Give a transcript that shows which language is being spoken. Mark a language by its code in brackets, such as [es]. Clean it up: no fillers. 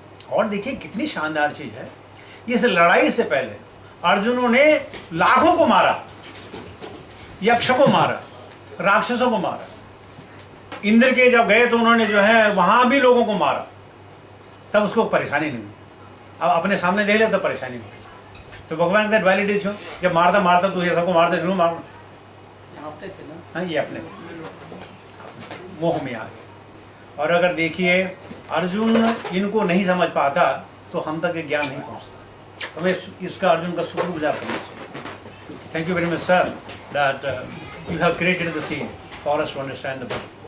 [hi] और देखिए कितनी शानदार चीज़ है, इस लड़ाई से पहले अर्जुनों ने लाखों को मारा, यक्ष को मारा, राक्षसों को मारा. इंद्र के जब गए तो उन्होंने जो है वहाँ भी लोगों को मारा, तब उसको परेशानी नहीं हुई. अब अपने सामने देख ले तो परेशानी हुई. तो भगवान का डुअलिटी क्यों? जब मारता मारता तो ये सबको मारते जरूर मारना. हाँ, ये अपने मोह में आ गए. और अगर देखिए अर्जुन इनको नहीं समझ पाता तो हम तक ये ज्ञान नहीं पहुँचता. हमें इसका अर्जुन का शुक्रगुजार करना चाहिए. [en] Thank you very much sir that you have created the scene for us to understand the book.